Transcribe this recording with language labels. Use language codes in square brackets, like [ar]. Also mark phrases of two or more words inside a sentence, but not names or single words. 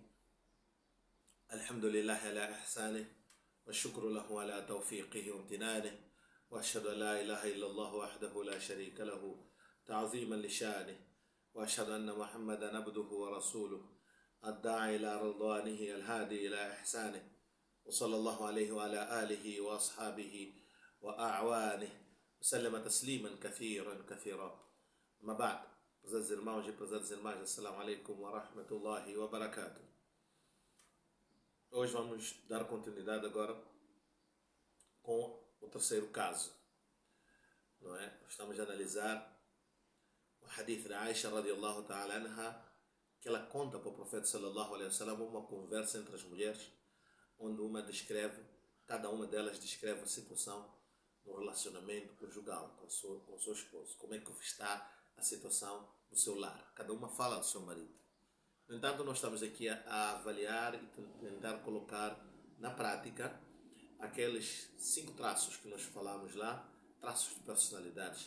[ar] الحمد لله على إحسانه والشكر له على توفيقه وامتنانه، وأشهد أن لا إله إلا الله وحده لا شريك له تعظيما لشانه، وأشهد أن محمدا عبده ورسوله الداعي إلى رضوانه الهادي إلى إحسانه، وصلى الله عليه وعلى آله وأصحابه وأعوانه وسلم تسليما كثيرا كثيرا. أما بعد، [pt] prezados irmãos e prezadas irmãs, [ar] السلام عليكم ورحمة الله وبركاته. [pt] Hoje vamos dar continuidade agora com o terceiro caso, não é? Estamos a analisar o hadith da Aisha [ar] رضي الله تعالى عنها, [pt] que ela conta para o profeta [ar] صلى الله عليه وسلم [pt] uma conversa entre as mulheres, onde cada uma delas descreve a situação no relacionamento conjugal com o seu esposo, como é que está a situação do seu lar. Cada uma fala do seu marido. No entanto, nós estamos aqui a avaliar e tentar colocar na prática aqueles 5 traços que nós falamos lá, traços de personalidades.